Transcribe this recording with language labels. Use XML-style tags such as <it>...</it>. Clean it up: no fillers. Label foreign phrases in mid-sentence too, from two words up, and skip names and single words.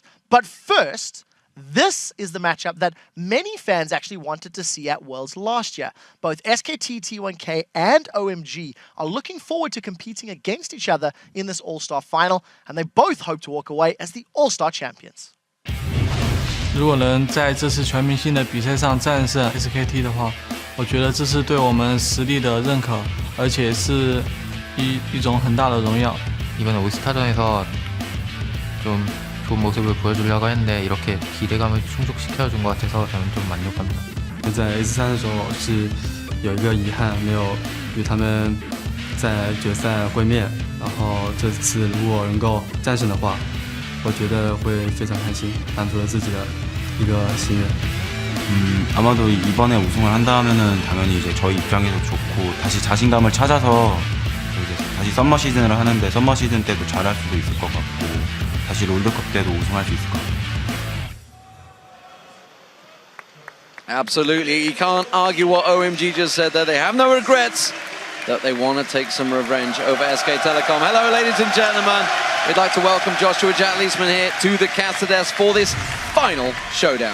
<en>But first, this is the matchup that many fans actually wanted to see at Worlds last year. Both SKT T1K and OMG are looking forward to competing against each other in this All-Star final, and they both hope to walk away as the All-Star champions.</en> <zh>如果能在这次全明星的比赛上战胜 SKT 的话，我觉得这是对我们实力的认可，而且是一种很大的荣耀。</zh> <ko>이번에 올스타전에서 좀 좋은 모습을 보여주려고 했는데 이렇게 기대감을 충족시켜준 것 같아서 저는 좀 만족합니다.</ko> <zh>在 S3 的时候是有一个遗憾，没有与他们在决赛会面。然后这次如果能够战胜的话，我觉得会非常开心，满足了自己的一个心愿。</zh> <ko>아마도 이번에 우승을 한다면은 당연히 이제 저희 입장에서 좋고 다시 자신감을 찾아서 이제 다시 썸머 시즌을 하는데</ko> <en>summer season</en> <ko>때도 잘할 수도 있을 것 같고. 다시 롤드컵 때도 우승할 수 있을 것 같아요.</ko> <en>Absolutely, you can't argue what OMG just said there. They have no regrets, that they want to take some revenge over SK Telecom. Hello, ladies and gentlemen. We'd like to welcome Joshua Jatleesman here to the Caster Desk for this final showdown.</en>